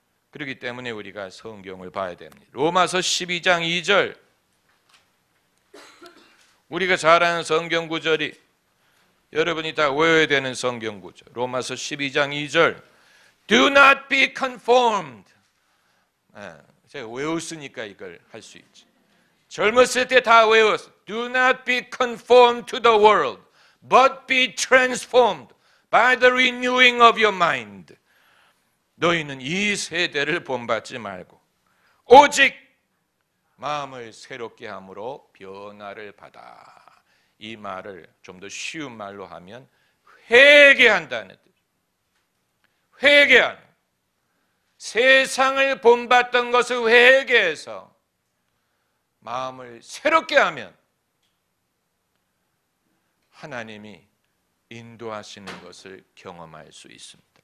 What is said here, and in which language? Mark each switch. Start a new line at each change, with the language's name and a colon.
Korean: 그렇기 때문에 우리가 성경을 봐야 됩니다. 로마서 12장 2절, 우리가 잘 아는 성경 구절이, 여러분이 다 외워야 되는 성경 구절, 로마서 12장 2절,
English: Do not be conformed.
Korean: 제가 외웠으니까 이걸 할 수 있지. 젊었을 때 다 외웠어.
English: Do not be conformed to the world, but be transformed by the renewing of your mind.
Korean: 너희는 이 세대를 본받지 말고 오직 마음을 새롭게 함으로 변화를 받아. 이 말을 좀 더 쉬운 말로 하면 회개한다는 뜻. 회개하는, 세상을 본받던 것을 회개해서 마음을 새롭게 하면 하나님이 인도하시는 것을 경험할 수 있습니다.